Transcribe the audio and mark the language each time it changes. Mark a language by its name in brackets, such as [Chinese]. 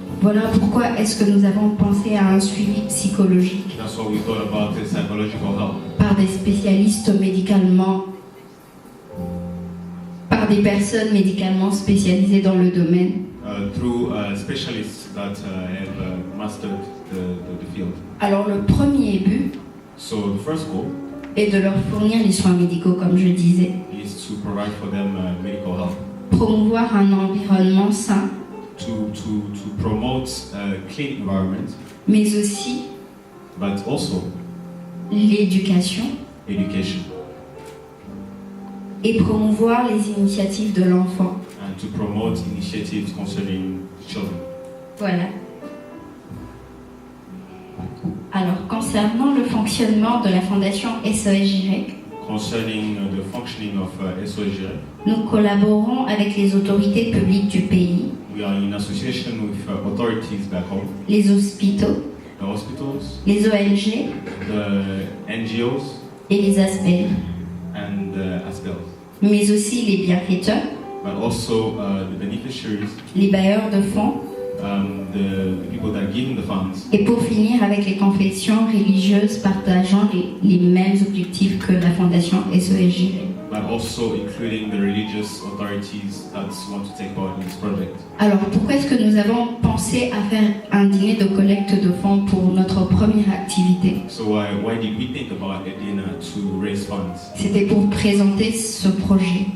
[French] Voilà pourquoi est-ce que nous avons pensé à un suivi psychologique [English] That's why we thought about the psychological help [French] par des spécialistes médicalement, par des personnes médicalement spécialisées dans le domaine. [English] through specialists that have mastered the field. [French] Alors le premier but [English] So the first goal [French] est de leur fournir les soins médicaux, comme je disais, [English] is to provide for them medical help, [French] promouvoir un environnement sain, [English] to promote a clean environment, [French] mais aussi [English] but also [French] l'éducation [English] education, [French] et promouvoir les initiatives de l'enfant. [English] and to promote initiatives concerning children. [French] Voilà. Alors, concernant le fonctionnement de la Fondation SOS Géré, [English] Concerning the functioning of SOS Jireh, [French] nous collaborons avec les autorités publiques du pays, [English] we are in association with authorities back home, [French] les hôpitaux, [English] the hospitals, [French] les ONG [English] the NGOs, [French] et les ASBEL, [English] and the ASBEL, [French] mais aussi les bienfaiteurs, [English] but also the beneficiaries, [French] les bailleurs de fonds, [English] the people that are giving the funds, [French] et pour finir avec les confessions religieuses partageant les mêmes objectifs que la Fondation SOS Géré. [English] but also including the religious authorities that want to take part in this project. [French] Alors, pourquoi est-ce que nous avons pensé à faire un dîner de collecte de fonds pour notre première activité? [English] So why did we think about a dinner to raise funds? [French] C'était pour présenter ce projet